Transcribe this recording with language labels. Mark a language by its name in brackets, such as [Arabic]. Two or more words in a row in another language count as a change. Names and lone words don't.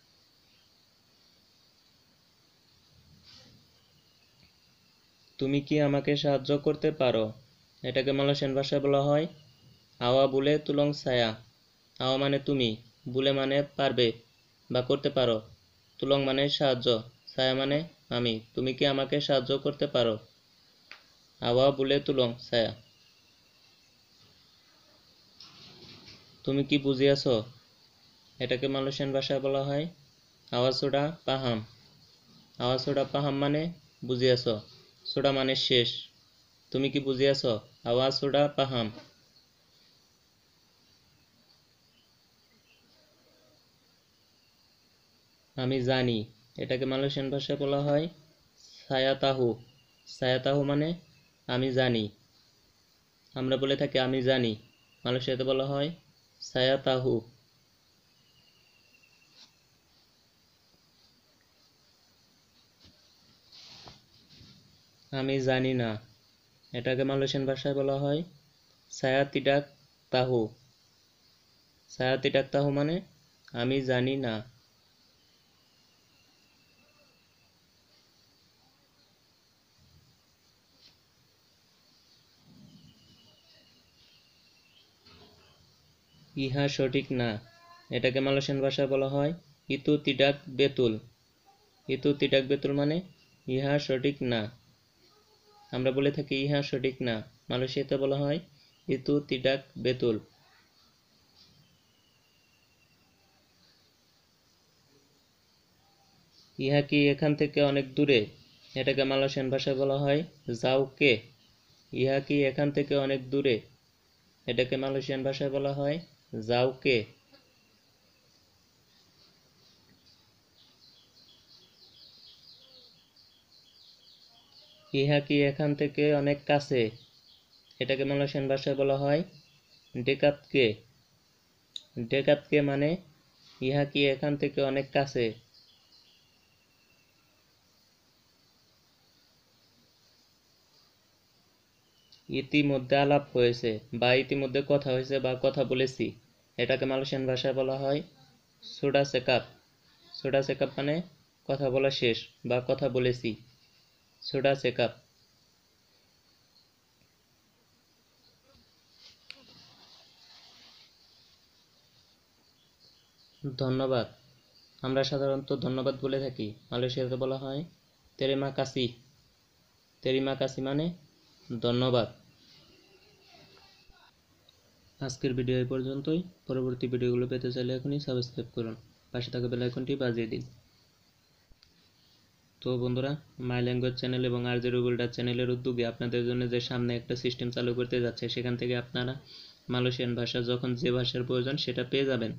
[Bangla] তুমি কি আমাকে সাহায্য করতে পারো, এটাকে মালয়েশিয়ান ভাষায় বলা হয় [Malay] awak boleh tolong saya. [Bangla] আওয়া মানে তুমি, বুলে মানে পারবে বা করতে পারো, তুলং মানে সাহায্য, saya মানে আমি, তুমি কি আমাকে সাহায্য করতে পারো? [Malay] Awa boleh tolong saya? [Bangla] তুমি কি বুঝিয়াছো? এটাকে মালয়েশিয়ান ভাষায় বলা হয় [Malay] awak sudah faham. awak sudah faham [Bangla] মানে বুঝিয়াছো, সোডা মানে শেষ। তুমি কি বুঝিয়াছো? [Malay] awak sudah faham. [Bangla] আমি জানি, এটাকে মালয়েশিয়ান ভাষায় বলা হয় [Malay] saya tahu। saya tahu [Bangla] মানে আমি জানি। আমরা বলে থাকি আমি জানি, মালয়েশিয়াতে বলা হয় [Malay] saya tahu। [Bangla] আমি জানি না, এটাকে মালয়েশিয়ান ভাষায় বলা হয় [Malay] saya tidak tahu। saya tidak tahu [Bangla] মানে আমি জানি না। ইহা সঠিক না, এটাকে মালয়েশিয়ান ভাষায় বলা হয় [Malay] itu tidak betul। itu tidak betul [Bangla] মানে ইহা সঠিক না। আমরা বলে থাকি ইহা সঠিক না, মালয়েশিয়াতে বলা হয় [Malay] itu tidak betul। [Bangla] ইহা কি এখান থেকে অনেক দূরে? এটাকে মালয়েশিয়ান ভাষায় বলা হয় [Malay] jauh ke. [Bangla] ইহা কি এখান থেকে অনেক দূরে? এটাকে মালয়েশিয়ান ভাষায় বলা হয় [Malay] jauh ke. [Bangla] ইহা কি এখান থেকে অনেক কাছে? এটাকে মালয়েশিয়ান ভাষায় বলা হয় [Malay] dekat ke। dekat ke [Bangla] মানে ইহা কি এখান থেকে অনেক কাছে? ইতিমধ্যে আলাপ হয়েছে বা ইতিমধ্যে কথা হয়েছে বা কথা বলেছি, এটাকে মালয়েশিয়ান ভাষায় বলা হয় [Malay] sudah cakap। sudah cakap [Bangla] মানে কথা বলা শেষ বা কথা বলেছি, [Malay] sudah cakap। [Bangla] ধন্যবাদ, আমরা সাধারণত ধন্যবাদ বলে থাকি, মালয়েশিয়াতে বলা হয় [Malay] terima kasih। terima kasih [Bangla] মানে ধন্যবাদ। আজকের ভিডিও এই পর্যন্তই। পরবর্তী ভিডিওগুলো পেতে চাইলে এখনই সাবস্ক্রাইব করুন, পাশে থাকা বেল আইকনটি বাজিয়ে দিন। তো বন্ধুরা, মাই ল্যাঙ্গুয়েজ চ্যানেল এবং আর জে রুবেলডার চ্যানেলের উদ্যোগে আপনাদের জন্য যে সামনে একটা সিস্টেম চালু করতে যাচ্ছে, সেখান থেকে আপনারা মালয়েশিয়ান ভাষা যখন যে ভাষার প্রয়োজন সেটা পেয়ে যাবেন।